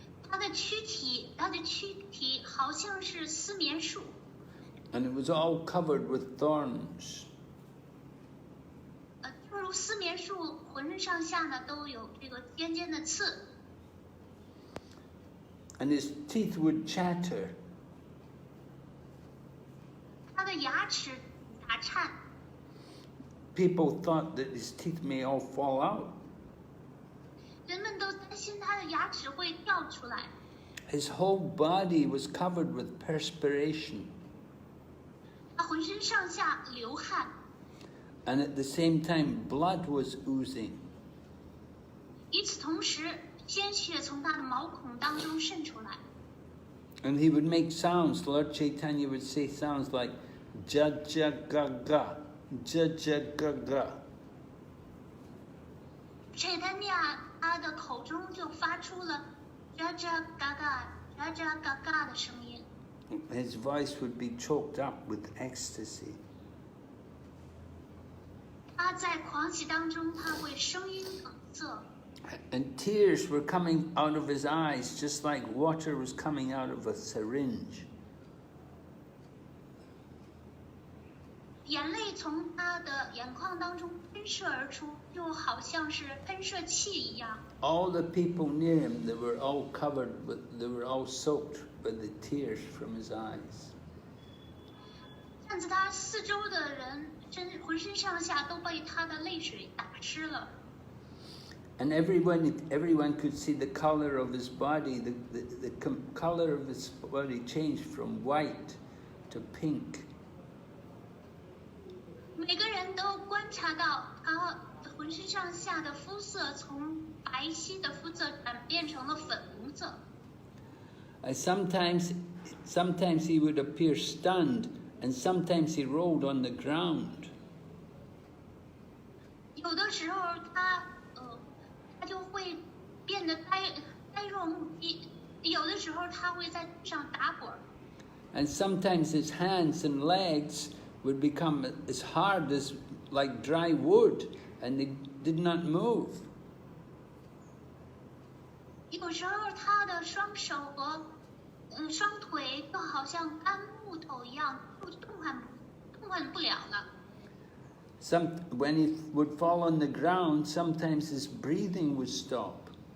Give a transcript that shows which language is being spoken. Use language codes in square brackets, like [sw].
[zh] 他的躯体好像是丝棉树。 [en] And it was all covered with thorns. [zh] 正如丝棉树浑身上下呢都有这个尖尖的刺。 [en] and his teeth would chatter. [zh] 他的牙齿打颤， [en] People thought that his teeth may all fall out. [zh] 人们都担心他的牙齿会掉出来。 [en] His whole body was covered with perspiration, [zh] 他浑身上下流汗， [en] and at the same time blood was oozing. [zh] 与此同时，鲜血从他的毛孔当中渗出来。 [en] And he would make sounds. Lord Caitanya would say sounds like ja ja ga ga, ja ja ga ga. [zh] Chaitanya 他的口中就发出了喳喳嘎嘎、喳喳嘎嘎的声音， [en] His voice would be choked up with ecstasy. [zh] 他在狂喜当中，他会声音梗塞， [en] And tears were coming out of his eyes, just like water was coming out of a syringe. [zh] 眼泪从他的眼眶当中喷射而出，就好像是喷射器一样。 [en] All the people near him, they were all covered with, they were all soaked by the tears from his eyes. [zh] 看着他四周的人，浑身上下都被他的泪水打湿了。 [en] And everyone could see the color of his body. The color of his body changed from white to pink. [zh] 每个人都观察到他浑身上下的肤色从白皙的肤色转变成了粉红色。 [en] And sometimes he would appear stunned, and sometimes he rolled on the ground. [zh] 有的时候他就会变得呆若木鸡，有的时候他会在地上打滚。 [en] And sometimes his hands and legs would become as hard as like dry wood, and they did not move. [zh] 有时候他的双手和双腿就好像干木头一样，就动弹不了了。 [en] When he would fall on the ground, sometimes his breathing would stop.